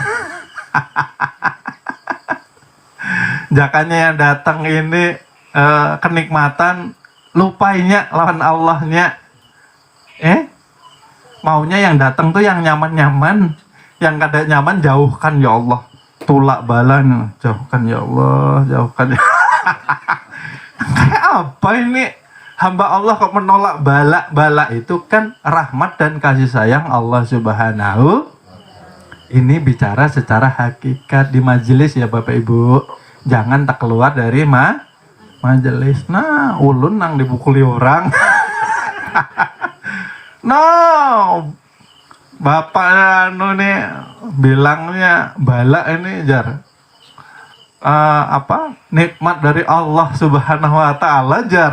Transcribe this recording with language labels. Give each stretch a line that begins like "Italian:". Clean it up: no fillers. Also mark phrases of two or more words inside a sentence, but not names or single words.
Banjar: Jakanya yang datang ini kenikmatan, lupainya lawan Allahnya. Maunya yang datang tuh yang nyaman-nyaman, yang kada nyaman jauhkan
Arabic: يا الله.
Banjar: Tulak balan, jauhkan
Arabic: يا الله,
Banjar: jauhkan. Kayak apa ini? Hamba Allah kok menolak bala itu kan rahmat dan kasih sayang Allah Subhanahu. Ini bicara secara hakikat di majelis ya Bapak Ibu. Jangan tak keluar dari majelis. Nah, ulun nang dipukuli orang. No, bapak anu nih bilangnya bala ini jar nikmat dari Allah
Arabic: سبحانه وتعالى
Banjar: jar.